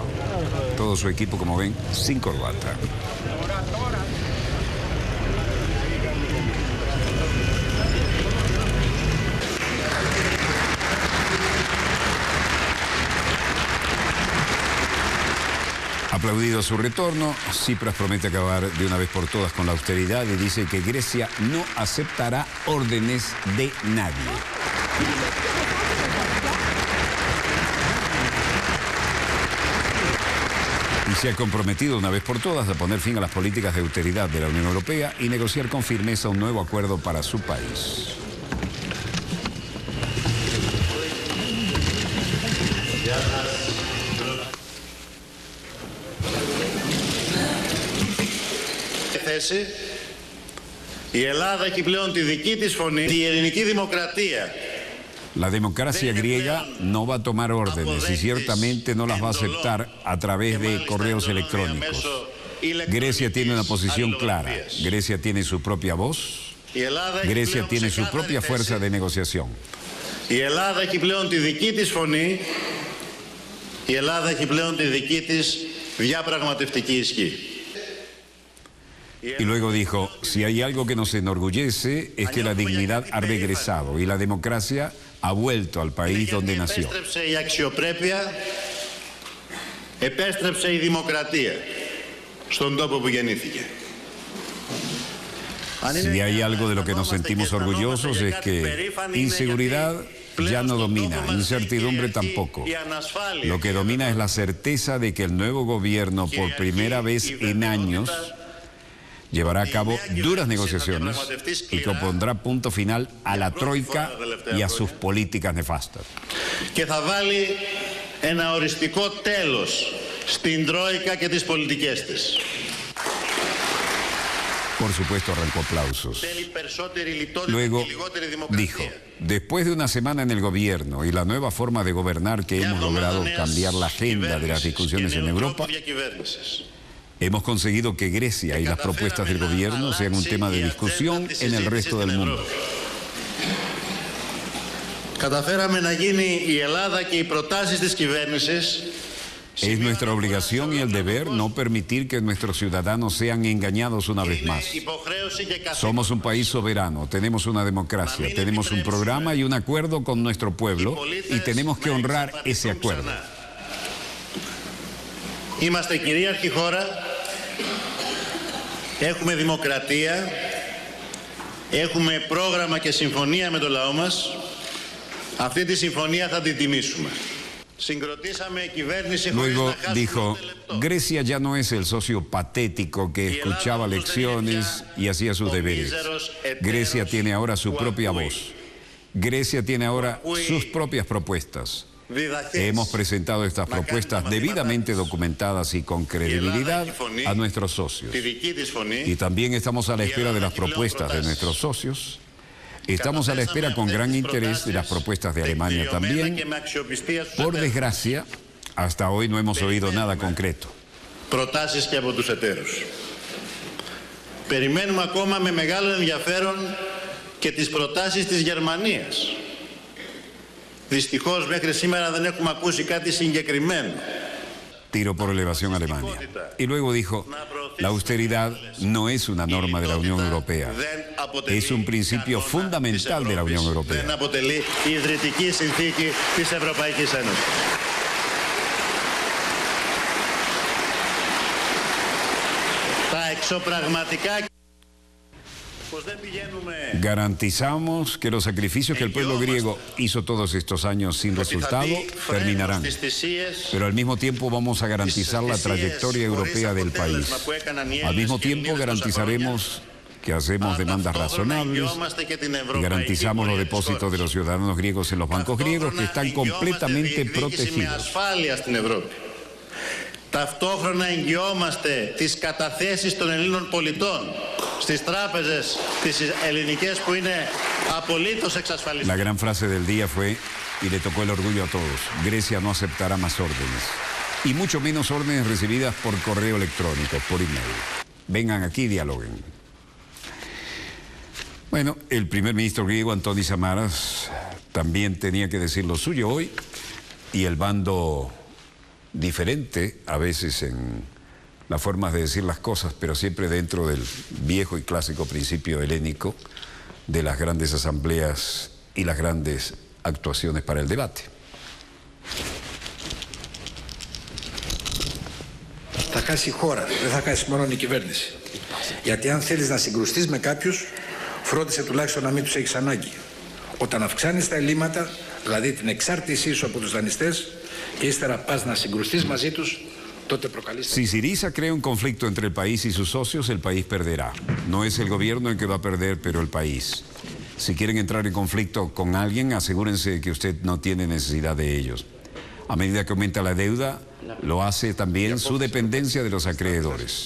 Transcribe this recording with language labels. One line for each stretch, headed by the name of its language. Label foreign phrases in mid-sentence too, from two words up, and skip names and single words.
Spanish: Todo su equipo, como ven, sin corbata. Aplaudido su retorno, Tsipras promete acabar de una vez por todas con la austeridad y dice que Grecia no aceptará órdenes de nadie. Y se ha comprometido una vez por todas a poner fin a las políticas de austeridad de la Unión Europea y negociar con firmeza un nuevo acuerdo para su país.
Greek: Η Ελλάδα έχει πλέον τη δική της φωνή, η ελληνική δημοκρατία.
Spanish: La democracia griega no va a tomar órdenes y ciertamente no las va a aceptar a través de correos electrónicos. Grecia tiene una posición clara. Grecia tiene su propia voz. Grecia tiene su propia fuerza de negociación.
Greek: Η Ελλάδα έχει πλέον τη δική της φωνή. Η Ελλάδα έχει πλέον τη δική της διαπραγματευτική ισχύ.
Spanish: Y luego dijo, si hay algo que nos enorgullece es que la dignidad ha regresado y la democracia ha vuelto al país donde nació.
Greek: Επέστρεψε η αξιοπρέπεια, επέστρεψε η δημοκρατία στον τόπο που γεννήθηκε.
Spanish: Si hay algo de lo que nos sentimos orgullosos es que inseguridad ya no domina, incertidumbre tampoco. Lo que domina es la certeza de que el nuevo gobierno, por primera vez en años, llevará a cabo duras negociaciones y que pondrá punto final a la troika y a sus políticas nefastas.
Greek: Και θα βάλει ένα οριστικό τέλος στην τρόικα και τις πολιτικές της.
Spanish: Por supuesto, arrancó aplausos. Luego dijo, después de una semana en el gobierno y la nueva forma de gobernar que hemos logrado cambiar la agenda de las discusiones en Europa, hemos conseguido que Grecia y las propuestas del gobierno sean un tema de discusión en el resto del mundo.
Greek: Καταφέραμε να γίνει η Ελλάδα και οι προτάσεις της κυβέρνησης.
Spanish: Es nuestra obligación y el deber no permitir que nuestros ciudadanos sean engañados una vez más. Somos un país soberano, tenemos una democracia, tenemos un programa y un acuerdo con nuestro pueblo y tenemos que honrar ese acuerdo.
Greek: Είμαστε κυρίαρχη χώρα, έχουμε δημοκρατία, έχουμε πρόγραμμα και συμφωνία με το λαό μας. Αυτή τη συμφωνία θα την τιμήσουμε.
Spanish: Luego dijo, Grecia ya no es el socio patético que escuchaba lecciones y hacía sus deberes. Grecia tiene ahora su propia voz. Grecia tiene ahora sus propias propuestas. Hemos presentado estas propuestas debidamente documentadas y con credibilidad a nuestros socios. Y también estamos a la espera de las propuestas de nuestros socios Estamos a la espera con gran interés de las propuestas de Alemania también. Por desgracia, hasta hoy no hemos oído nada concreto.
Greek: Προτάσεις και από τους εταίρους. Περιμένουμε ακόμα με μεγάλο ενδιαφέρον και τις προτάσεις της Γερμανίας. Δυστυχώς μέχρι σήμερα δεν έχουμε ακούσει κάτι συγκεκριμένο.
Spanish: Tiro por elevación a Alemania. Y luego dijo, la austeridad no es una norma de la Unión Europea, es un principio fundamental de la Unión Europea.
Greek: Δεν αποτελεί η ιδρυτική συνθήκη της Ευρωπαϊκής Ένωσης. Τα εξωπραγματικά...
Spanish: Garantizamos que los sacrificios que el pueblo griego hizo todos estos años sin resultado terminarán, pero al mismo tiempo vamos a garantizar la trayectoria europea del país. Al mismo tiempo garantizaremos que hacemos demandas razonables y garantizamos los depósitos de los ciudadanos griegos en los bancos griegos que están completamente protegidos.
Greek: Ταυτόχρονα εγγυόμαστε τις καταθέσεις των Ελλήνων πολιτών στις τράπεζες τις ελληνικές που είναι απολύτως εξασφαλισμένες.
Spanish: La gran frase del día fue, y le tocó el orgullo a todos, Grecia no aceptará más órdenes, y mucho menos órdenes recibidas por correo electrónico, por email. Vengan aquí y dialoguen. Bueno, el primer ministro griego, Antonis Samaras, también tenía que decir lo suyo hoy, y el bando diferente a veces en las formas de decir las cosas, pero siempre dentro del viejo y clásico principio helénico de las grandes asambleas y las grandes actuaciones para el debate.
Greek: Θα χάσει η χώρα, δεν θα χάσει μόνο η κυβέρνηση. Γιατί αν θέλεις να συγκρουστείς με κάποιους, φρόντισε τουλάχιστον να μην τους έχεις ανάγκη. Όταν αυξάνεις τα ελλείμματα, δηλαδή την εξάρτησή σου από τους δανειστές, και ύστερα πας να συγκρουστείς μαζί τους, τότε προκαλείς...
Spanish: Si Syriza crea un conflicto entre el país y sus socios, el país perderá. No es el gobierno el que va a perder, pero el país. Si quieren entrar en conflicto con alguien, asegúrense de que usted no tiene necesidad de ellos. A medida que aumenta la deuda, lo hace también su dependencia de los acreedores.